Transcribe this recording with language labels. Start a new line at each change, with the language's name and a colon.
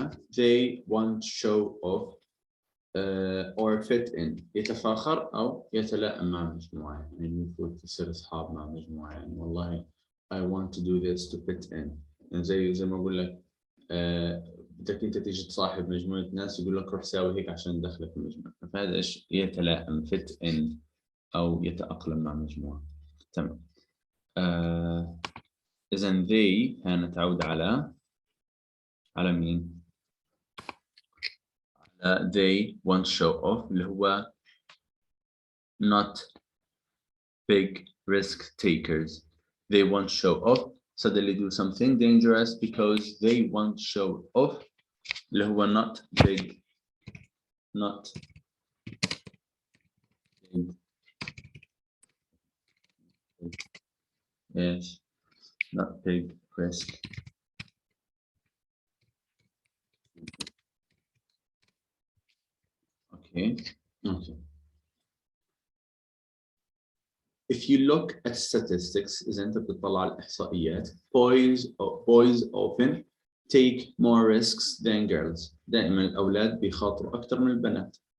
English: they want to show off or fit in
Arabic: يتفاخر أو يتلائم مع مجموعة. يعني المفروض تصير أصحاب مع مجموعة. يعني والله
English: I want to do this to fit in.
Arabic: يعني زي ما أقول لك بدك أنت تيجي تصاحب مجموعة ناس يقول لك روح ساوي هيك عشان دخلك في المجموعة. فهذا إيش يتلائم
English: fit in
Arabic: أو يتأقلم مع مجموعة. تمام.
English: إذن they
Arabic: هنا تعود على مين؟ على
English: they want to show off
Arabic: اللي هو
English: not big risk takers. They want to show off suddenly do something dangerous because they want to show off
Arabic: اللي هو
English: not big yes not big risk. Okay. Okay. If you look at statistics,
Arabic: إذا أنت بتطلع على الإحصائيات,
English: boys often take more risks than girls.
Arabic: دائما الأولاد بيخاطروا أكثر من البنات.